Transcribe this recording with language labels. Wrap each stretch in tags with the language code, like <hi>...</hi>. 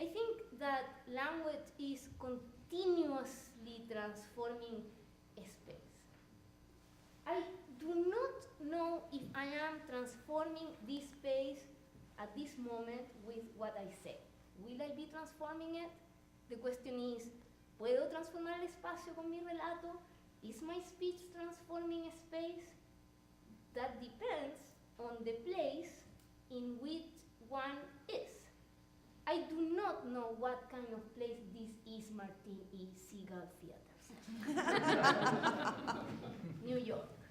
<en>I think that language is continuously transforming space. I do not know if I am transforming this space at this moment with what I say. Will I be transforming it? The question is,</en> <es>¿puedo transformar el espacio con mi relato?</es> <en>Is my speech transforming space? that depends on the place in which one is. I do not know what kind of place this is, Martin, is Segal Theatre Center. New York.</en>